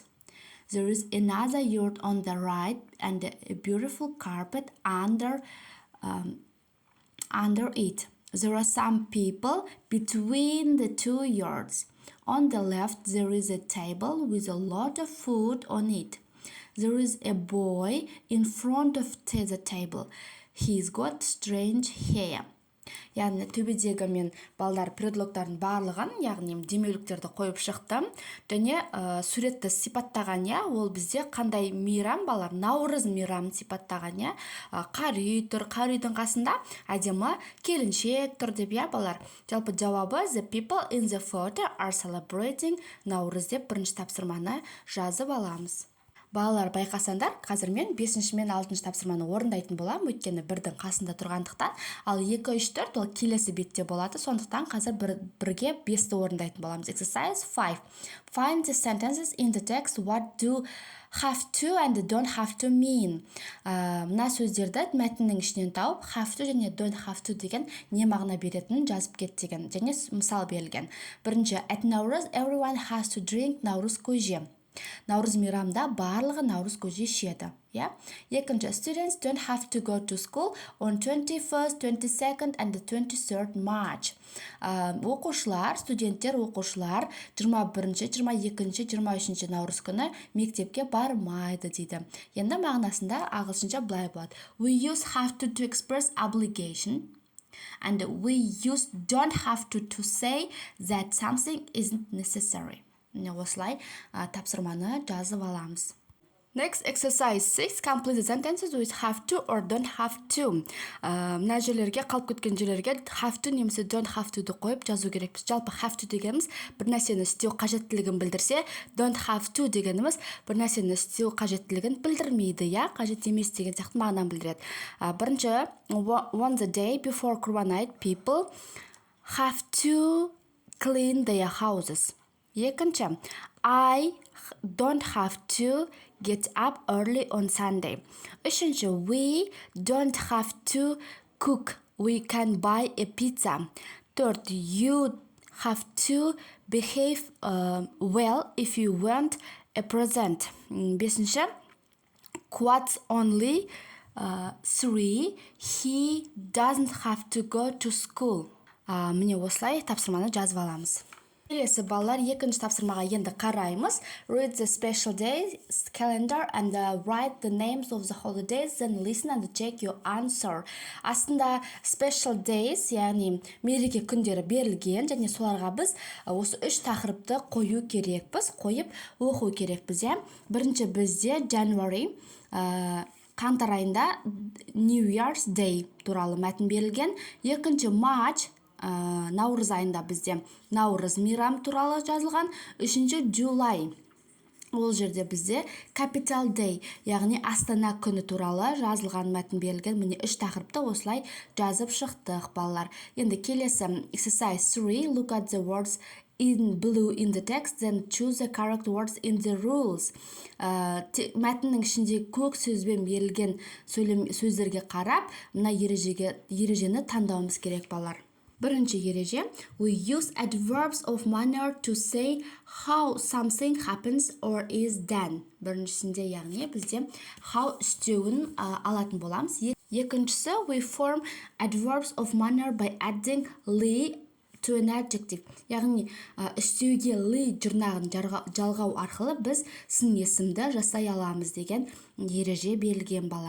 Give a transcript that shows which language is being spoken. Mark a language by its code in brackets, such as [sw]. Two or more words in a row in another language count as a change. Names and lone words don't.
[en] There is another yurt on the right and a beautiful carpet under it. There are some people between the two yurts. On the left, there is a table with a lot of food on it. There is a boy in front of the table. He's got strange hair. [kk] Яғни төбедегі мен балдар предлогтардың барлығын, яғни демеуліктерді қойып шықтым. Және суретті сипаттаған, ол бізде қандай мейрам, балар? Наурыз мейрамын сипаттаған, қар үй тұр, қар үйдің қасында әдемі келіншек тұр деп, балар. Жалпы жауабы [en] the people in the photo are celebrating [kk] наурыз деп бірінші тапсырманы жазып аламыз. Балалар, байқасаңдар, қазір мен 5 мен 6 тапсырманы орындайтын болам, өйткені бірдің қасында тұрғандықтан, ал 2, 3, 4 ол келесі бетте болады, сондықтан қазір бірге 5-ті орындайтын боламыз. [en] Exercise 5. Find the sentences in the text. What do have to and don't have to mean? [kk] Мына сөздерді мәтіннің ішінен тауып, [en] have to [kk] және [en] don't have to [kk] деген не мағына беретінін жазып кет деген, және мысал берілген. Бірінші, [en] at Nauruz, everyone has to drink [kk] наурыз көже. Наурыз мейрамда барлығы наурыз көже ішеді. Екінші, [en] students don't have to go to school on 21st, 22nd and 23rd March. [kk] Студенттер, оқушылар 21, 22, 23 наурыз күні мектепке бармайды дейді. Енді мағынасында ағылшынша былай болады. [en] We use have to express obligation. And we use don't have to say that something isn't necessary. [kk] Осылай тапсырманы жазып аламыз. [en] Next, exercise 6. Complete the sentences with have to or don't have to. [kk] Мына жерлерге, қалып кеткен жерлерге [en] have to [kk] немесе [en] don't have to [kk] қойып жазу керекпіз. Жалпы [en] have to [kk] дегеніміз бір нәрсені істеу қажеттілігін білдірсе, [en] don't have to [kk] дегеніміз бір нәрсені істеу қажеттілігін білдірмейді, қажет емес деген сияқты мағынаны білдіреді. Бірінші, [en] on the day before Kurban night, people have to clean their houses. Екінші, I don't have to get up early on Sunday. Үшінші, we don't have to cook. We can buy a pizza. Third, you have to behave well if you want a present. Бесінші, quotes only 3. He doesn't have to go to school. [kk] Міне осылай тапсырманы жазып аламыз. Келесі балалар, екінші тапсырмаға енді қараймыз. [en] Read the special days calendar and write the names of the holidays, then listen and check your answer. Астында special days, [kk] яғни мереке күндері берілген, және соларға біз осы 3 тақырыпты қою керекпіз, қойып оқу керекпіз. Бірінші бізде January, қаңтар айында New Year's Day туралы мәтін берілген. Екінші March, наурыз айында бізде наурыз мейрам туралы жазылған. Үшінші July, ол жерде бізде Capital Day, яғни Астана күні туралы жазылған мәтін берілген. Міне 3 тақырыпты осылай жазып шықтық, балалар. Енді келесі exercise 3. [en] Look at the words in blue in the text, then choose the correct words in the rules. [kk] Мәтіннің ішінде көк сөзбен берілген сөздерге қарап, мына ережені таңдауымыз керек, балалар. Бірінші ереже, [en] we use adverbs of manner to say how something happens or is done. [kk] Біріншісінде, яғни бізде how істеуін алатын боламыз. Екіншісі, [en] we form adverbs of manner by adding ly to an adjective. [kk] Яғни істеуге ly жұрнағын жалғау арқылы біз сын есімді жасай аламыз деген ереже берілген балар.